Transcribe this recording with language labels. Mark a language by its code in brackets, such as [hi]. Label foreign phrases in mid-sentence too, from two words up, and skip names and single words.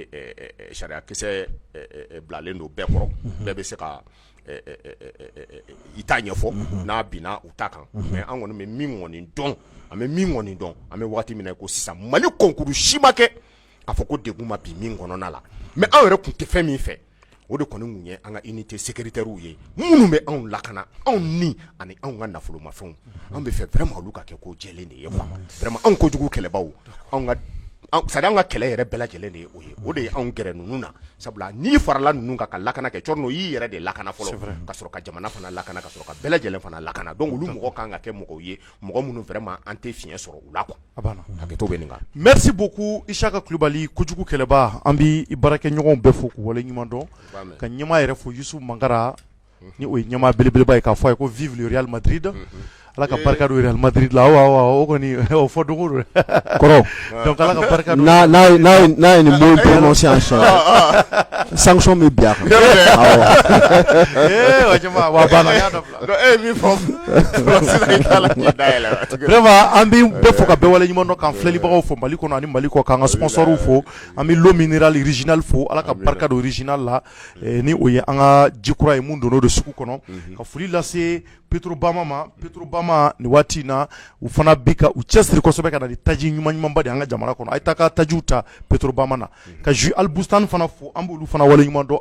[bm] kisɛ bilalen don bɛɛ kɔrɔ bɛɛ bɛ se ka i t'a ɲɛfɔ n'a binna u ta kan mais an kɔni bɛ min kɔni dɔn an bɛ waati min na ko sisan Mali concours si ma kɛ k'a fɔ ko degun ma bi min kɔnɔna la mais anw yɛrɛ tun tɛ fɛn min fɛ o de kɔni kun ye an ka [fr] unité sécuritaire [bm] ye minnu bɛ anw lakana anw ni ani anw ka nafolomafɛnw an bɛ fɛ vraiment olu ka kɛ ko jɛlen de ye quoi vraiment anw kojugu kɛlɛbaw c'est-à-dire an ka kɛlɛ yɛrɛ bɛɛ lajɛlen de ye o de ye anw gɛrɛ ninnu na sabula n'i farala ninnu kan ka lakana kɛ Tchorno y'i yɛrɛ de lakana fɔlɔ ka sɔrɔ ka jamana fana lakana ka sɔrɔ ka bɛɛ lajɛlen fana lakana donc olu mɔgɔ kan ka kɛ mɔgɔw ye mɔgɔ minnu vraiment an tɛ fiɲɛ sɔrɔ u la quoi hakɛto bɛ nin kan. [fr] Merci beaucoup [bm] Isaka Kulibali kojugu kɛlɛba an bɛ i baarakɛɲɔgɔnw bɛɛ fo k'u waleɲuman dɔn ka ɲɛmaa yɛrɛ fo Yusu Mangara ni o ye ɲɛmaa belebeleba ye k'a fɔ a ye ko [fr] vive le Real Madrid [bm] ala ka barika do Real Madrid la o kɔni o fɔ dogo do kɔrɔ donc ala ka barika do n'a ye nin [fr] mot prononcé en sanction [bm] bɛ bi a kan wa jama wa bana y'a dabila min fɔ sisan i t'a la k'i da yɛlɛ vraiment an bɛ bɛɛ fo ka bɛɛ waleɲuman dɔn k'an filɛlibagaw fo Mali kɔnɔ ani Mali kɔ k'an ka sponsors fo an bɛ [fr] l'eau minérale [bm] original fo ala ka barika do original la ni o ye an ka jikura ye mun donn'o de sugu kɔnɔ ka foli lase Petrobama ma ni waati in na u fana bi ka u cɛsiri kosɛbɛ ka na ni taji ɲumanba de an ka jamana kɔnɔ a ye taa ka tajiw ta Petrobama na ka Jus Al Bustan fana fo an b'olu fana kana wale ɲuman dɔn